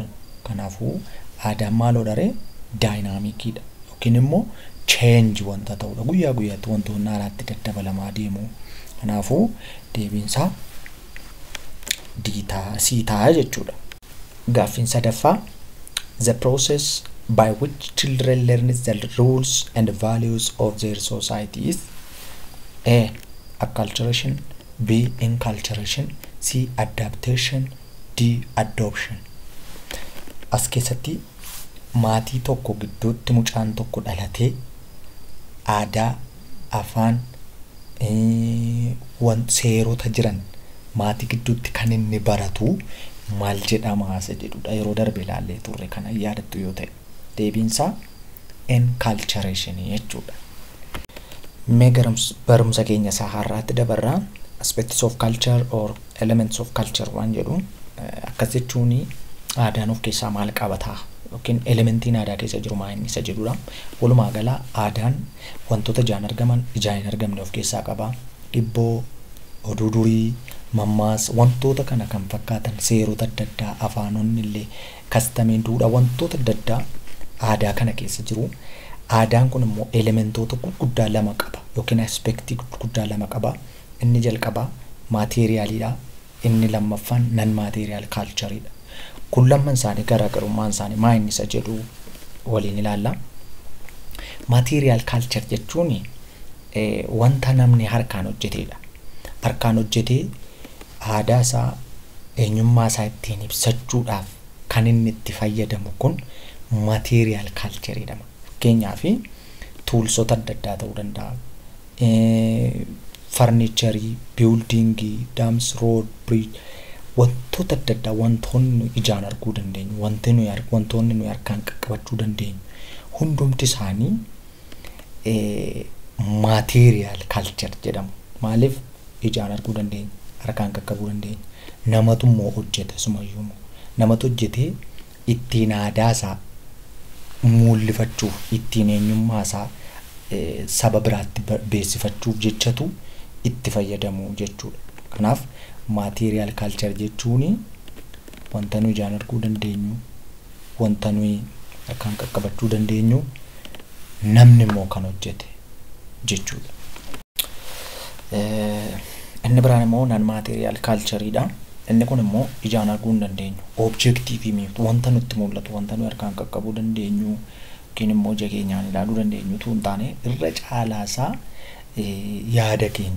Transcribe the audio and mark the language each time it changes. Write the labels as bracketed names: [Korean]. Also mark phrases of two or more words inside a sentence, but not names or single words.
[Oromo] Kanaafuu aadaan maaloo dharee dynamicidha yookiin immoo change wanta ta'udha. Guyyaa guyyaatti wantoonni haaraatti daddabalamaa deemu. Kanaafuu deebiin isaa C ta'a jechuudha. Gaaffiin sadaffaa [English] the process by which children learn the rules and values of their society is A. Acculturation, B. Inculturation, C. Adaptation, D. Adoption. [Oromo] As keessatti maatii tokko gidduutti mucaan tokko dhalatee aadaa afaan seerota jiran maatii gidduutti kan inni baratu maal jedhama asa jedhudha. Yeroo darbe ilaallee turre kana yaadattu yoo ta'e deebiin isaa inculturation jechuudha. Mee barumsa keenya isaa har'aatti dabarraa [English] aspects of culture or elements of culture [Oromo] waan jedhu akkas jechuun aadaan of keessaa maal qabataa yookiin elementiin aadaa keessa jiru maal inni isa jedhudha. Walumaa gala aadaan wantoota ijaan argaman ijaan hin argamne of keessaa qaba. Dhibboo, oduu durii, mammaas wantoota kana kan fakkaatan seerota adda addaa afaanonni illee kastameen duudhaa wantoota adda addaa aadaa kana keessa jiru. Aadaan kun immoo elementoota gurguddaa lama qaba yookiin aspektii gurguddaa lama qaba. Inni jalqaba maateriyaaliidha. Inni lammaffaan [English] non material [Oromo] cultureidha. Kun lamman isaanii garaagarummaan isaanii maa inni isa jedhu waliin ilaalla. [English] Material culture [Oromo] jechuun wanta namni harkaan hojjetedha. Harkaan hojjetee aadaa isaa eenyummaa isaa ittiin ibsachuudhaaf kan inni itti fayyadamu kun [English] material culture [Oromo] jedhama. Fakkeenyaaf toolsota adda addaa ta'uu danda'a. [English] Furniture, building, dams, road, bridge [Oromo] wantoota adda addaa wantoonni ijaan arguu dandeenyu wantoonni nuyi harkaan qaqqabachuu dandeenyu hundumti isaanii [English] material culture [Oromo] jedhamu Maaliif ijaan arguu dandeenya, harkaan qaqqabuu dandeenya. Namatu immoo hojjeta sumayyuu immoo. Namatu hojjetee ittiin aadaa isaa mul'ifachuuf, ittiin eenyummaa isaa saba biraatti beeksifachuuf jechatu itti fayyadamu jechuudha. Kanaaf [English] material culture [Oromo] jechuun wanta nuyi ijaan arguu dandeenyu, wanta nuyi harkaan qaqqabachuu dandeenyu, namni immoo kan hojjete jechuudha. Inni biraan immoo [English] non material [Oromo] cultureedha. Inni kun immoo ijaan arguu hin dandeenyu, objective miti, wanta nutti mul'atu, wanta nuyi harkaan qaqqabuu dandeenyu yookiin immoo ija keenyaan ilaaluu dandeenyu utuu hin taane irra caalaasaa yaada keenya.